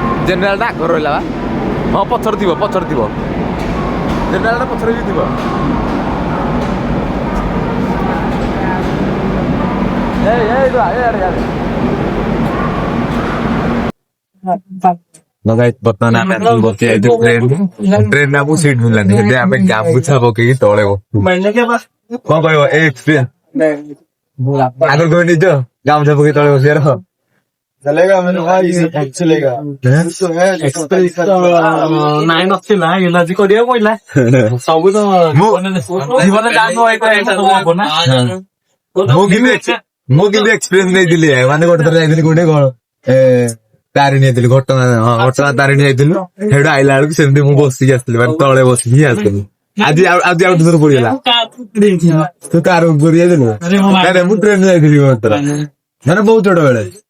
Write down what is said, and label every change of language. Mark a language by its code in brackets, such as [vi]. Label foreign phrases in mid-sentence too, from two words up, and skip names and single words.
[or] ଜେନେରାଲଟା ଆଗ ରହିଲା ବା ହଁ ପଛରେ ଥିବ ଜେନେରାଲଟା ପଛରେ ବି ଥିବ ବର୍ତ୍ତମାନ ଆମେ ବସି ଯାଇଛୁ ଟ୍ରେନ ଆମକୁ ସିଟ୍ ମିଳିଲାନି ଏବେ ଆମେ ଗାମୁଛା ପକେଇକି ତଳେ ବସୁ କଣ କହିବ ଏ ଏକ୍ସପିରିଏନ୍ସ ଆଗରୁ କହି ନିଜ ଗାମୁଛା ପକେଇ ତଳେ ବସିବାର [hi] चलेगा मेरे भाई चलेगा [or] ନାଇଁ ନଥିଲା ଇଲାଜି କରିବାକୁ ପଇଲା ସବୁ ତ ଜୀବନରେ ମୁଁ କିନ୍ତୁ ଏକ୍ସପିରିଏନ୍ସ ନେଇଥିଲି ମାନେ ଗୋଟେ ଥର ଯାଇଥିଲି କୋଉଠି କଣ ତାରିଣୀ ଯାଇଥିଲି ଘଟଗାଁ ତାରିଣୀ ଯାଇଥିଲୁ ସେଇଠୁ ଆଇଲା ବେଳକୁ ସେମିତି ମୁଁ ବସିକି ଆସିଥିଲି ମାନେ ତଳେ ବସିକି ଆସିଥିଲି ଆଜି ଆଉ ଗୋଟେ ଥର ପଡିଗଲା ତୁ କାର ଉପରେ ଯାଇଥିଲୁ ମୁଁ ଟ୍ରେନ ଯାଇଥିଲି ମାନେ ବହୁତ ଛୋଟ ବେଳେ